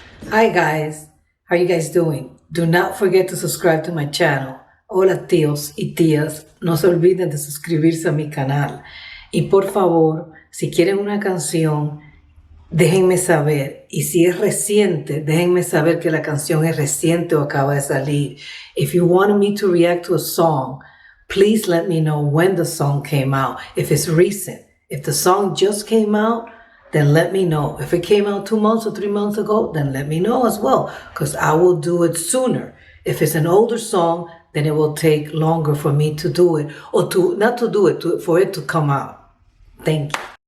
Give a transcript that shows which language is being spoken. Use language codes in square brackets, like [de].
[en] Hi guys, how you guys doing? Do not forget to subscribe to my channel. [es] Hola tíos y tías, no se olviden de suscribirse a mi canal. Y por favor, si quieren una canción, déjenme saber. Y si es reciente, déjenme saber que la canción es reciente o acaba de salir. [en] If you want me to react to a song, please let me know when the song came out. If it's recent, if the song just came out, then let me know. If it came out 2 months or 3 months ago, then let me know as well, because I will do it sooner. If it's an older song, then it will take longer for me to do it, or to not to do it, for it to come out. Thank you.